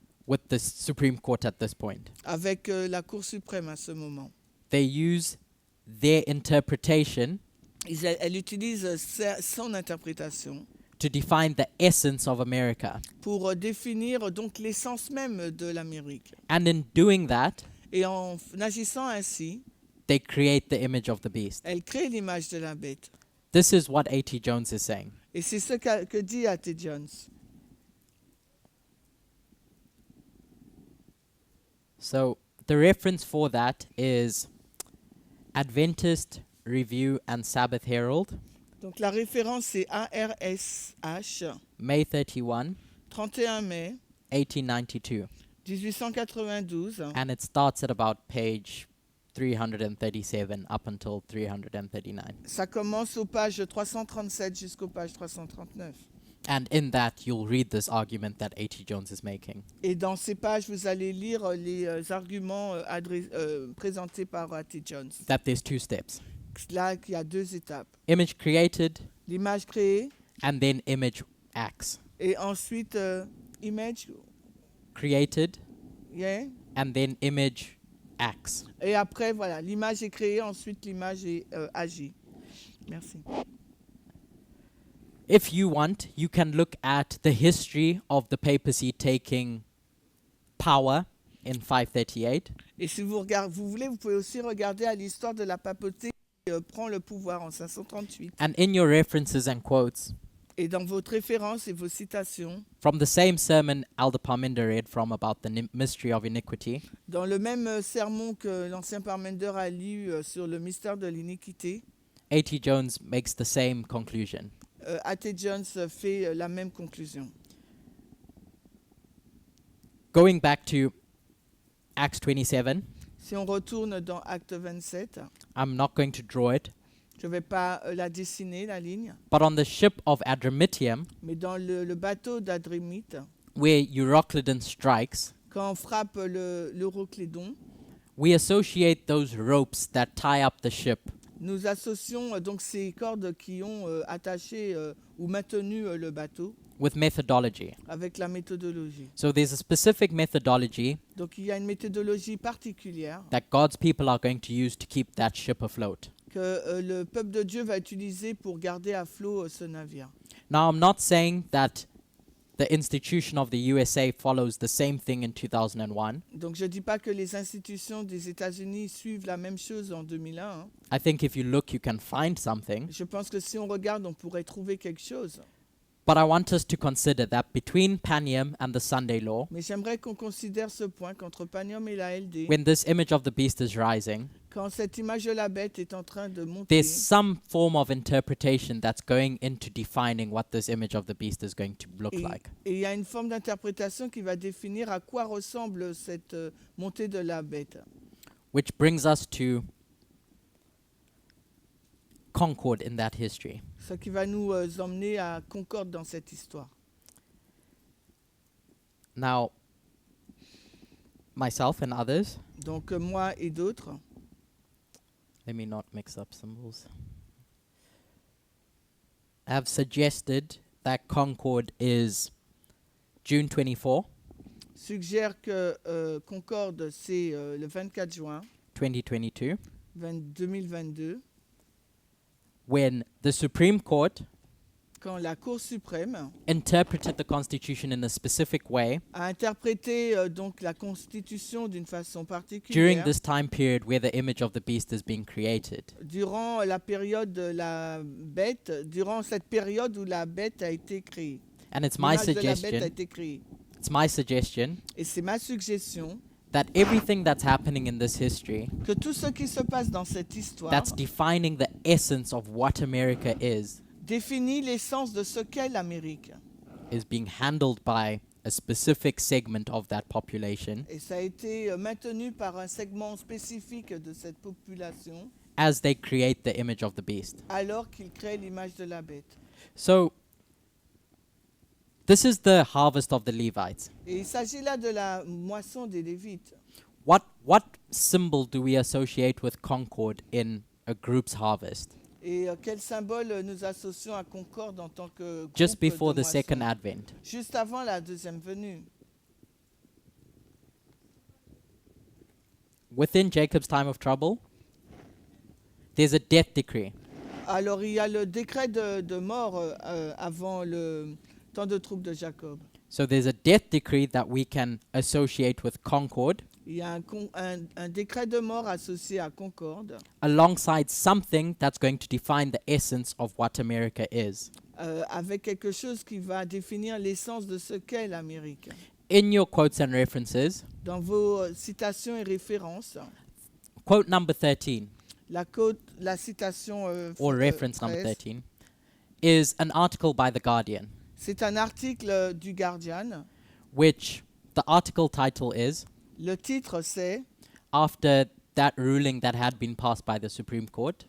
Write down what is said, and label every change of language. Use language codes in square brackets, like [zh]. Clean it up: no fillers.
[en] with the Supreme Court at this point. [fr] avec la Cour suprême à ce moment. [en] They use their interpretation [fr] Elle utilise son interprétation [en] to define the essence of America. [fr] pour définir donc l'essence même de l'Amérique. [en] And in doing that, [fr] Et en agissant ainsi, [en] they create the image of the beast. [fr] elle crée l'image de la bête. [en] This is what A.T. Jones is saying. [fr] Et c'est ce que dit A.T. Jones. [en] So the reference for that is Adventist Review and Sabbath Herald, [fr] Donc la référence c'est ARSH, [en] May 31, [fr] 31 mai [en] 1892. [fr] 1892, [en] And it starts at about page 337 up until 339. [fr] ça commence aux pages 337 jusqu'aux pages 339. [en] And in that, you'll read this argument that A.T. Jones is making. [fr] Et dans ces pages, vous allez lire les arguments présentés par A.T. Jones. [en] That there's two steps. [fr] Là, il y a deux étapes. [en] Image created, [fr] L'image créée [en] and then image acts. [fr] et ensuite image, [en] Created, yeah. and then image acts. [fr] Et après, voilà, l'image est créée, ensuite l'image est agit. Merci. [en] If you want, you can look at the history of the papacy taking power in 538. [fr] Et si vous voulez, vous pouvez aussi regarder à l'histoire de la papauté qui prend le pouvoir en 538. [en] And in your references and quotes, [fr] Et dans votre référence et vos citations, [en] from the same sermon Elder Parminder read from about the mystery of iniquity, [fr] dans le même sermon que l'ancien Parmender a lu sur le mystère de l'iniquité, [en] A.T. Jones makes the same conclusion. [fr] A.T. Jones fait la même conclusion. [en] Going back to Acts 27, [fr] Si on retourne dans Acte 27, [en] I'm not going to draw it, [fr] je ne vais pas la dessiner, la ligne, [en] but on the ship of Adramyttium, [fr] mais dans le bateau d'Adrémite, [en] where Euroclydon strikes, [fr] quand on frappe l'Euroclédon, [en] we associate those ropes that tie up the ship [fr] nous associons donc ces cordes qui ont attaché ou maintenu le bateau [en] with methodology. [fr] avec la méthodologie. [en] So there's a specific methodology [fr] Donc il y a une méthodologie particulière [en] that God's people are going to use to keep that ship afloat. [fr] que le peuple de Dieu va utiliser pour garder à flot ce navire. [en] Now, I'm not saying that the institution of the USA follows the same thing in 2001. [fr] Donc je ne dis pas que les institutions des États-Unis suivent la même chose en 2001. Hein. [en] I think if you look, you can find something. [fr] Je pense que si on regarde, on pourrait trouver quelque chose. [en] But I want us to consider that between Panium and the Sunday law, [fr] Mais j'aimerais qu'on considère ce point qu'entre Panium et la LD, [en] when this image of the beast is rising, [fr] quand cette image de la bête est en train de monter, [en] there's some form of interpretation that's going into defining what this image of the beast is going to look like. [fr] et il y a une forme d'interprétation qui va définir à quoi ressemble cette montée de la bête. [en] Which brings us to Concord in that history. [fr] Ce qui va nous emmener à Concorde dans cette histoire. [en] Now, myself and others, [fr] Donc moi et d'autres, [en] let me not mix up symbols, have suggested that Concord is June 24, [fr] suggèrent que Concorde, c'est le 24 juin [en] 2022, [fr] 2022, [en] when the Supreme Court [fr] quand la Cour suprême [en] interpreted the Constitution in a specific way [fr] a interprété donc la Constitution d'une façon [en] during [fr] particulière [en] this time period where the image of the beast is being created. [fr] durant la période de la bête, durant cette période où la bête a été créée. [en] And it's my [fr] L'image de la bête a [en] suggestion, [fr] été créée. [en] it's my suggestion [fr] Et c'est ma suggestion [en] that everything that's happening in this history [fr] que tout ce qui se passe dans cette histoire [en] that's defining the essence of what America [fr] définit l'essence de ce qu'est l'Amérique. [en] is being handled by a specific segment of that population [fr] Et ça a été maintenu par un segment spécifique de cette population [en] as they create the image of the beast. [fr] alors qu'il crée l'image de la bête. [en] So this is the harvest of the Levites. [fr] Et il s'agit là de la moisson des Lévites. [en] What what symbol do we associate with concord in a group's harvest? [fr] Et quel symbole nous associons à Concorde en tant que [en] Just [fr] groupe [en] before [fr] de [en] the second [fr] moisson? [en] advent. [fr] Juste avant la deuxième venue. [en] Within Jacob's time of trouble, there's a death decree. [fr] Alors il y a le décret de mort avant le temps de trouble de Jacob. [en] So there's a death decree that we can associate with concord [fr] Il y a un décret de mort associé à Concorde, [en] alongside something that's going to define the essence of what America is. [fr] avec quelque chose qui va définir l'essence de ce qu'est l'Amérique. [en] In your quotes and references, [fr] Dans vos citations et références, [en] quote number 13, [fr] la citation [en] or reference number [fr] 13, [en] 13, is an article by The Guardian, [fr] c'est un article du Guardian. [en] which the article title is, [fr] Le titre c'est [en] after that ruling that had been passed by the Supreme Court,